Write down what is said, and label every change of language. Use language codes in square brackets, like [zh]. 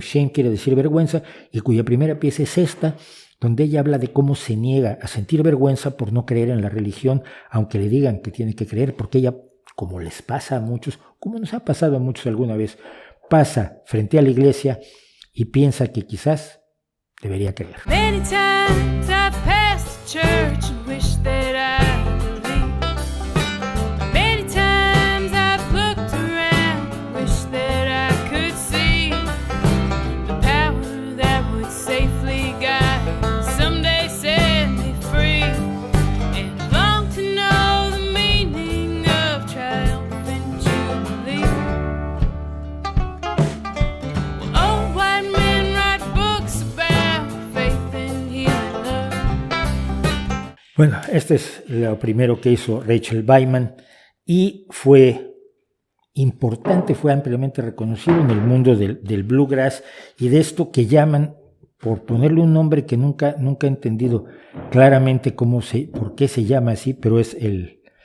[es] Shame quiere decir vergüenza, y cuya primera pieza es esta, donde ella habla de cómo se niega a sentir vergüenza por no creer en la religión, aunque le digan que tiene que creer, porque ella, como les pasa a muchos, como nos ha pasado a muchos alguna vez, pasa frente a la iglesia y piensa que quizás debería creer. [en] Many times I've passed church and wish that I believed. Many times I've looked around and wish that I could see the power that would safely guide, someday set me free. And long to know the meaning of triumphant jubilee. Well, old white men write books about faith and healing love. [es] Bueno, este es lo primero que hizo Rachel Byman y fue importante, fue ampliamente reconocido en el mundo del bluegrass y de esto que llaman, por ponerle un nombre que nunca he entendido claramente por qué se llama así, pero es el